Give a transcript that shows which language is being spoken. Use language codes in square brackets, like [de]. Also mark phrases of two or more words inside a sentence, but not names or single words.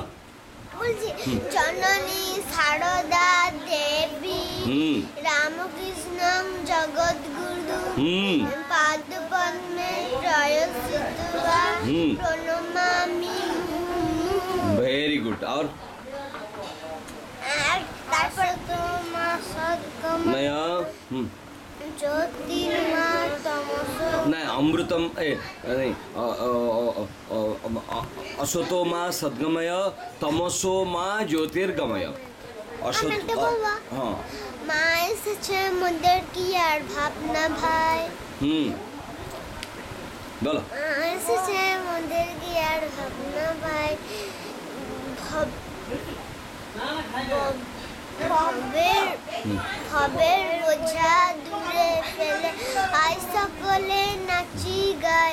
[sa] বলছি, जननी सारदा देवी रामकृष्ण जगद्गुरु पादपद्मे त्रयस्थित्वा प्रणमामि। [en] very good. আর [bn] তারপর তোমার [sa] सद्गमय ज्योतिर्मय तमसो না অমৃতম नहीं असतो मा सद्गमय तमसो मा ज्योतिर्गमय। हाँ [bn] মা এসেছে মোদের কি আর ভাবনা ভাই। বলো। মা এসেছে মোদের কি আর ভাবনা ভাই। ভবের বোঝা দূরে ফেলে আই সকলে নাচি গায়।